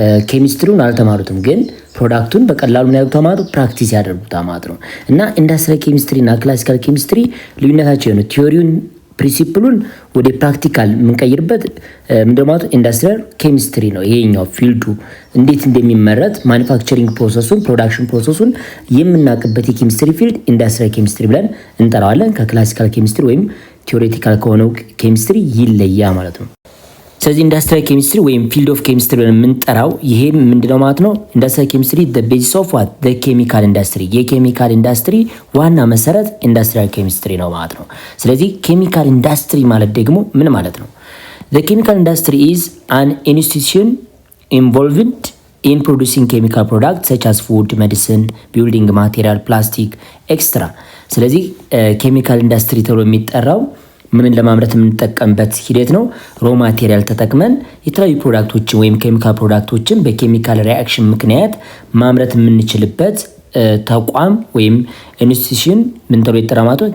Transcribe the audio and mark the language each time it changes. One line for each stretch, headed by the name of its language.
Amharic: ኬሚስትሪውን አልተማሩትም። ግን ፕሮዳክቱን በቀላሉ ምን ያደርጉታል ማለት ነው ፕራክቲስ ያደርጉታል ማለት ነው። እና ኢንዱስትሪያል ኬሚስትሪ እና ክላሲካል ኬሚስትሪ ልዩነታቸው ነው ቲዮሪውን ፕሪንሲፕሉን ወደ ፕራክቲካል የምንቀይርበት ምንድነው ማለት ኢንዱስትሪያል ኬሚስትሪ ነው። ይሄኛው ፊልዱ እንዴት እንደሚመረት ማኒፋክቸሪንግ ፕሮሰሱን ፕሮዳክሽን ፕሮሰሱን የምናውቅበት የኬሚስትሪ ፊልድ ኢንዱስትሪያል ኬሚስትሪ ብለን እንጠራዋለን። ከክላሲካል ኬሚስትሪ ወይም ቲዮሬቲካል ከሆነው ኬሚስትሪ ይለያ ማለት ነው። ስለዚህ ኢንዱስትሪያል ኬሚስትሪ ወይም ፊልድ ኦፍ ኬሚስትሪ ብለን የምንጠራው ይሄ ምንድነው ማለት ነው ኢንዱስትሪያል ኬሚስትሪ
English: the basis of what the chemical industry
Amharic: የኬሚካል ኢንዱስትሪ ዋና መሰረት ኢንዱስትሪያል ኬሚስትሪ ነው ማለት ነው። ስለዚህ ኬሚካል ኢንዱስትሪ ማለት ደግሞ ምን ማለት ነው?
English: the chemical industry is an institution involved in producing chemical products such as food, medicine, building material, plastic, etc.
Amharic: ስለዚህ ኬሚካል ኢንዱስትሪ ተብሎ የሚጠራው ምንን ለማምረት የምንጠቀምበት ሂደት ነው። ሮ ማቴሪያል ተጠቅመን የተለያዩ ፕሮዳክቶችን ወይም ኬሚካል ፕሮዳክቶችን በኬሚካል ሪአክሽን ምክንያት ማምረት የምንችልበት ተቋም ወይም ኢንስቲትዩሽን ምን ተብሎ ይጠራ ማለት ነው?